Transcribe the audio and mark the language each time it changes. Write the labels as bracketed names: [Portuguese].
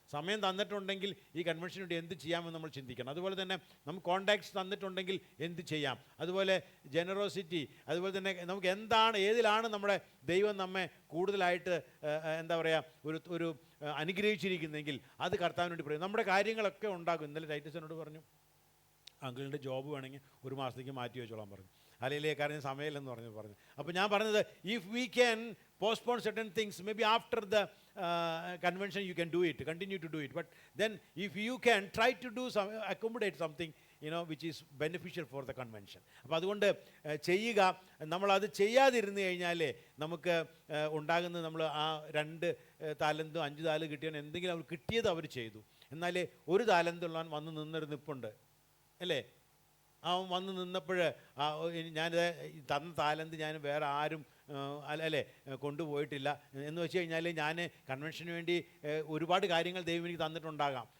[Malayalam] സമയം തന്നിട്ടുണ്ടെങ്കിൽ ഈ കൺവെൻഷന് വേണ്ടി എന്ത് ചെയ്യാമെന്ന് നമ്മൾ ചിന്തിക്കണം. അതുപോലെ തന്നെ നമുക്ക് കോൺടാക്ട്സ് തന്നിട്ടുണ്ടെങ്കിൽ എന്ത് ചെയ്യാം, അതുപോലെ ജനറോസിറ്റി, അതുപോലെ തന്നെ നമുക്ക് ഏതിലാണ് നമ്മുടെ ദൈവം നമ്മെ കൂടുതലായിട്ട് എന്താ പറയുക ഒരു അനുഗ്രഹിച്ചിരിക്കുന്നതെങ്കിൽ അത് കർത്താവിന് വേണ്ടി പറയും. നമ്മുടെ കാര്യങ്ങളൊക്കെ ഉണ്ടാകും. ഇന്നലെ ടൈറ്റസിനോട് പറഞ്ഞു, അങ്കിളിൻ്റെ ജോബ് വേണമെങ്കിൽ 1 മാസത്തേക്ക് മാറ്റി വെച്ചോളാൻ പറഞ്ഞു. അല്ലെങ്കിൽ കാരണം സമയമില്ലെന്ന് പറഞ്ഞു. അപ്പോൾ ഞാൻ പറഞ്ഞത്, [English] If we can postpone certain things, maybe after the convention you can do it, continue to do it, but then if you can try to do accommodate something which is beneficial for the convention. [Malayalam] അപ്പോൾ അതുകൊണ്ട് ചെയ്യുക. നമ്മളത് ചെയ്യാതിരുന്നു കഴിഞ്ഞാൽ നമുക്ക് ഉണ്ടാകുന്നത്, നമ്മൾ ആ 2 താലന്തും 5 താലന്ത് കിട്ടിയാൽ എന്തെങ്കിലും അവർ കിട്ടിയത് അവർ ചെയ്തു. എന്നാൽ 1 താലന്തുള്ളവൻ വന്ന് നിന്നൊരു നിൽപ്പുണ്ട് അല്ലേ? അവൻ വന്ന് നിന്നപ്പോൾ ഞാനിത് തന്ന താലന്ത് ഞാൻ വേറെ ആരും അല്ലേ കൊണ്ടുപോയിട്ടില്ല എന്ന് വെച്ച് കഴിഞ്ഞാൽ, ഞാൻ കൺവെൻഷന് വേണ്ടി ഒരുപാട് കാര്യങ്ങൾ ദൈവം എനിക്ക് തന്നിട്ടുണ്ടാകാം.